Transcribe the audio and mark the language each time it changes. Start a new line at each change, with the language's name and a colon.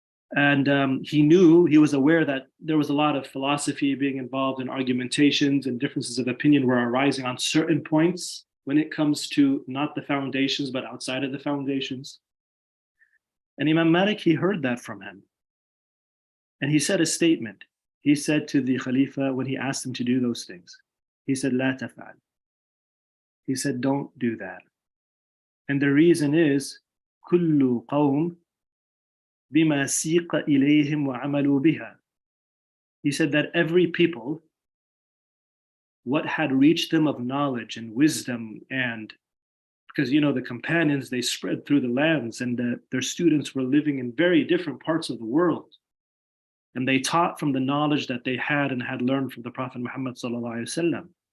English: And he was aware that there was a lot of philosophy being involved in argumentations, and differences of opinion were arising on certain points when it comes to not the foundations, but outside of the foundations. And Imam Malik, he heard that from him. And he said a statement. He said to the Khalifa when he asked him to do those things, he said,
Arabic: لا تفعل.
English: He said, don't do that. And the reason is,
Arabic: كل قوم بما سيق إليهم وعملوا بها.
English: He said that every people, what had reached them of knowledge and wisdom, and because the companions, they spread through the lands, and their students were living in very different parts of the world, and they taught from the knowledge that they had and had learned from the Prophet Muhammad sallallahu alaihi wasallam.